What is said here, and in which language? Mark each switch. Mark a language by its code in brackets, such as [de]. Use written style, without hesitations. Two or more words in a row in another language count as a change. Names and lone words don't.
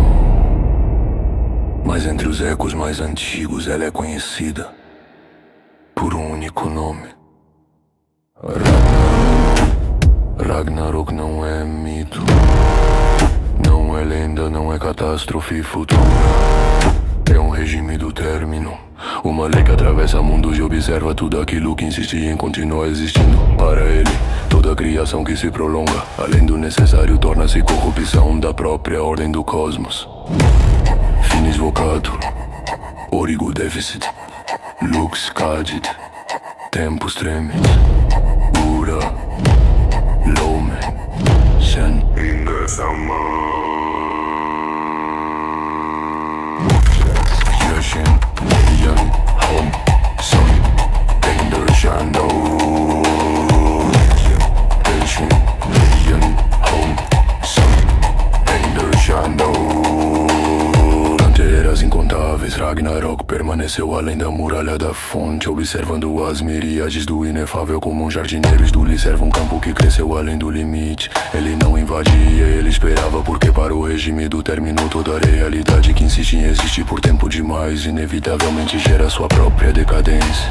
[pt] Mas entre os ecos mais antigos ela é conhecida por um único nome: Ragnarok não é mito, não é lenda, não é catástrofe futura. É um regime do término, uma lei que atravessa mundos e observa tudo aquilo que insistia em continuar existindo. Para ele, toda criação que se prolonga, além do necessário, torna-se corrupção da própria ordem do cosmos. [la] Finis vocatur, origo deficit, lux cadit, tempus tremit, ura, lumen, sen ingressam. Yashin, Yan, Hom, Son, Danger, Shadow. Yashin, Yan, Hom, Son, Danger, Shadow. [pt] Eras incontáveis, Ragnarok permaneceu além da muralha da fonte, observando as miríades do inefável como um jardineiro observa um campo que cresceu além do limite. Ele não invadia, ele esperava, porque para o regime do término toda a realidade que insiste em existir por tempo demais inevitavelmente gera sua própria decadência.